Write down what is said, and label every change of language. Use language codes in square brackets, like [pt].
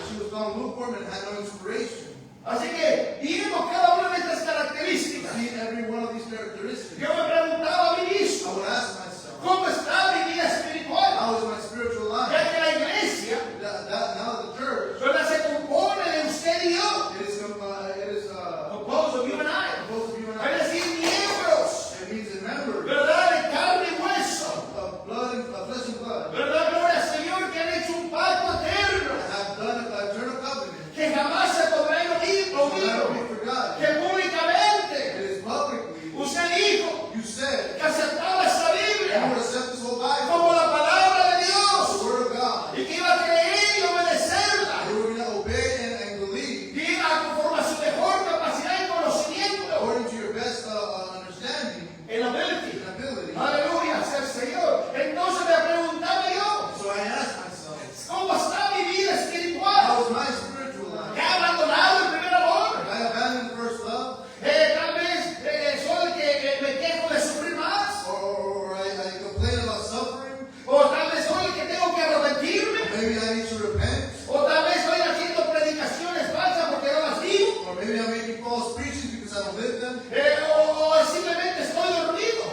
[en] She was found lukewarm and had no inspiration. [es] Así que, viendo cada una de estas características, [en] Seeing every one of these characteristics, [es] yo me preguntaba a mí [en] I [es] mismo, [en] would ask myself, [es] ¿cómo está mi vida espiritual? [en] how is my spiritual life? [es] Ya que la iglesia, [en] Now the church, [es] ¿verdad?, se compone de usted y yo, [en] it is composed of you and I. both of you and [es] Es [en] I. [es] decir, miembros, [en] It means a member [es] ¿verdad?, de carne y hueso, [en] of blood and of flesh and blood [es] ¿verdad? Gloria al Señor, que han hecho un pacto eterno, [en] that have done an eternal covenant. [es] que jamás se podrá [en] Will never be [es] olvidar, [en] forgotten. [es] que públicamente [en] It is publicly. [es] usted dijo [en] You said [es] que aceptaba esta [en] you would [es] Biblia [en] accept this whole [es] como [en] Bible, [es] la palabra de [en] the [es] Dios, [en] word of God. [es] y que iba a creer y obedecerla, [en] You were going to obey and believe [es] y iba conforme a su mejor capacidad y conocimiento, [en] according to your best understanding en ability. and ability. [es] Aleluya, sea el Señor. Entonces me preguntaba yo, [en] So I asked myself, [es] ¿cómo está mi vida [en] how [es] espiritual? [en] is my spiritual life? [es] ¿He abandonado el primer amor? [en] Have I abandoned the first love? [es] Tal vez soy el que me quejo de sufrir más, [en] Or I complain about suffering? [es] o tal vez soy el que tengo que arrepentirme, [en] Maybe I need to repent? [es] o tal vez estoy haciendo predicaciones falsas porque no las digo, [en] Or maybe I'm making false preachings because I don't live them? [es] o simplemente estoy dormido,